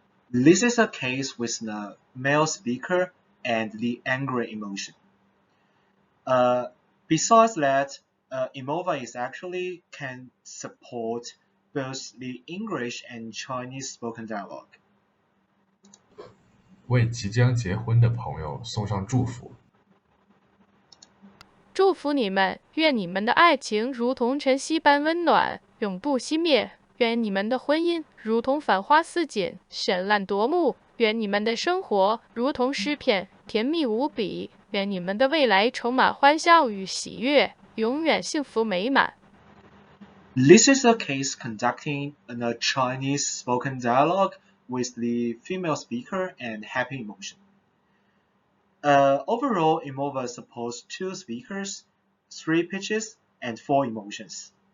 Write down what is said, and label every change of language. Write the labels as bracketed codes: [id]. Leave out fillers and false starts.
[en] This is a case with the male speaker and the angry emotion. Besides that, EMOVA is actually can support both the English and Chinese spoken dialogue. [zh] 为即将结婚的朋友送上祝福。祝福你们，愿你们的爱情如同晨曦般温暖，永不熄灭。愿你们的婚姻如同繁花似锦，绚烂夺目。愿你们的生活如同诗篇，甜蜜无比。愿你们的未来充满欢笑与喜悦，永远幸福美满。 [en] This is a case conducting a Chinese spoken dialogue with the female speaker and happy emotion. Overall, EMOVA supports 2 speakers, 3 pitches, and 4 emotions.